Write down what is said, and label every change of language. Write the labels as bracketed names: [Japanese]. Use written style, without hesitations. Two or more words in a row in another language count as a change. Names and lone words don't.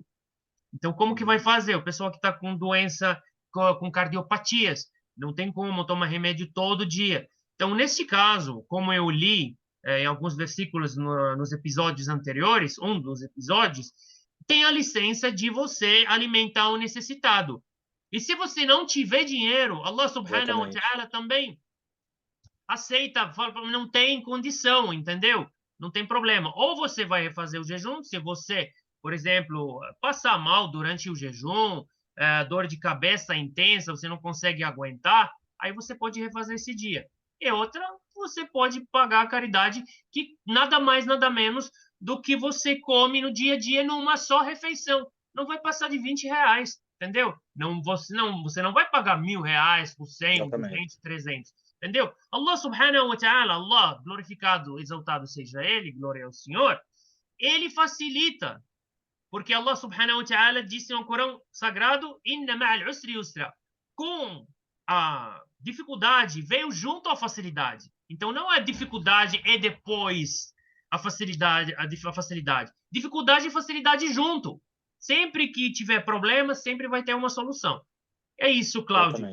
[Portuguese] Então, como que vai fazer? O pessoal que está com doença, com cardiopatias, não tem como tomar remédio todo dia. Então, nesse caso, como eu li em alguns versículos nos episódios anteriores, um dos episódios, tem a licença de você alimentar o necessitado. E se você não tiver dinheiro, [Arabic] الله سبحانه و [Portuguese] exatamente. ta'ala também aceita, fala, não tem condição, entendeu? Não tem problema. Ou você vai refazer o jejum, se você, por exemplo, passar mal durante o jejum, dor de cabeça intensa, você não consegue aguentar, aí você pode refazer esse dia. E outra, você pode pagar a caridade, que nada mais, nada menos do que você come no dia a dia numa só refeição. Não vai passar de R$ 20, entendeu? Você não vai pagar R$ 1.000 por 100, Exatamente. 200, 300. Entendeu? [Arabic] الله سبحانه وتعالى، الله, [Portuguese] glorificado, exaltado seja Ele, glória ao Senhor, Ele facilita, porque [Arabic] الله سبحانه وتعالى [Portuguese] disse no Corão Sagrado, [Arabic] إن مع العسر يسرا. [Portuguese] Com a dificuldade veio junto à facilidade. Então não é dificuldade e depois a facilidade, a facilidade. Dificuldade e facilidade junto. Sempre que tiver problema, sempre vai ter uma solução. É isso, Cláudio.